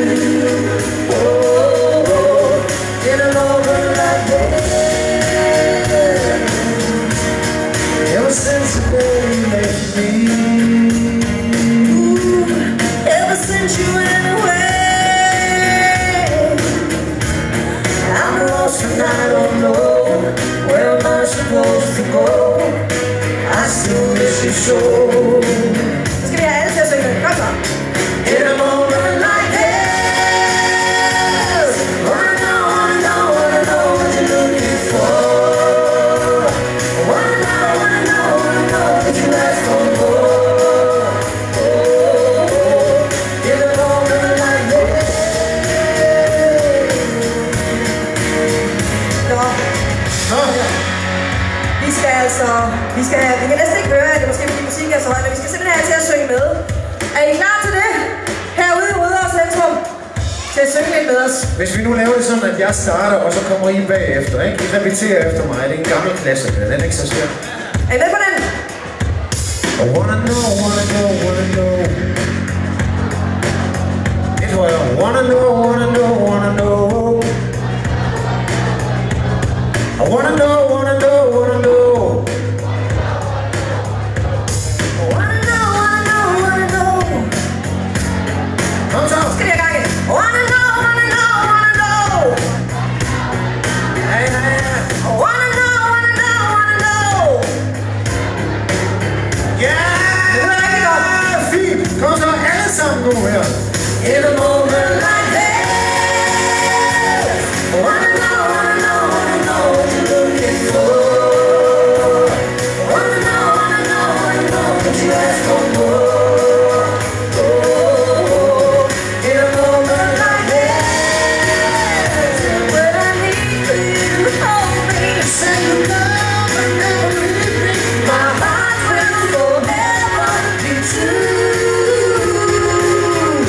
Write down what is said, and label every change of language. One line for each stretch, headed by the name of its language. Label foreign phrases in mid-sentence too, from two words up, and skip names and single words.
English: Oh, in a moment like this, ever since the day you left me, ever since you went away, I'm lost and I don't know where am I supposed to go. I still miss you so.
Danish: Skal vi have alle til at synge? Kom så.
English: In a moment like this, wanna know what you're looking for. Wanna know, could you ask for more? Oh, in a moment like this.
Danish: Nå, ja. Vi kan næsten ikke høre, at det måske fordi musik er så højt, men vi skal simpelthen have til at synge med. Er I klar til det? Herude i Rødovre Centrum. Til at synge lidt med os. Hvis vi nu laver det sådan, at jeg starter, og så kommer I bagefter, ikke? I repeterer efter mig. Det er en gammel klassiker. Den er ikke så svær. Er I med på den?
English: I wanna know.
Danish: Lidt højere.
English: Wanna know. I wanna know.
Danish: Kom så. Skal vi have gang i?
English: Wanna know. Ja. Wanna know.
Danish: Ja! Fint. Kom så alle sammen nu her.
English: In a moment like this, wanna know what you're looking for. Wanna know, could you ask for more? Oh, in a moment like this, when I need you to hold me, say you love but never leave me, my heart will forever be true.